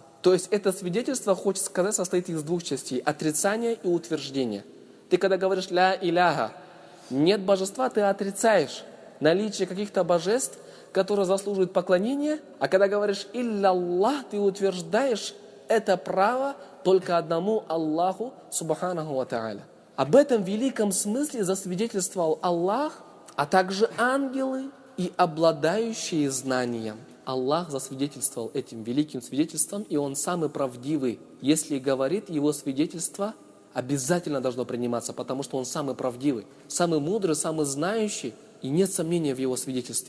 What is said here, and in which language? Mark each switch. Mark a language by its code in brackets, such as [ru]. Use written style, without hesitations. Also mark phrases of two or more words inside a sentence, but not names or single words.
[ru] То есть это свидетельство, хочется сказать, состоит из двух частей – отрицания и утверждения. Ты когда говоришь [ar] «لا إله», [ru] нет божества, ты отрицаешь наличие каких-то божеств, которые заслуживают поклонения, а когда говоришь [ar] «إلا الله», [ru] ты утверждаешь это право только одному Аллаху, [ar] سبحانه وتعالى. [ru] Об этом великом смысле засвидетельствовал Аллах, а также ангелы и обладающие знанием. Аллах засвидетельствовал этим великим свидетельством, и Он самый правдивый. Если говорит, Его свидетельство обязательно должно приниматься, потому что Он самый правдивый, самый мудрый, самый знающий, и нет сомнения в Его свидетельстве.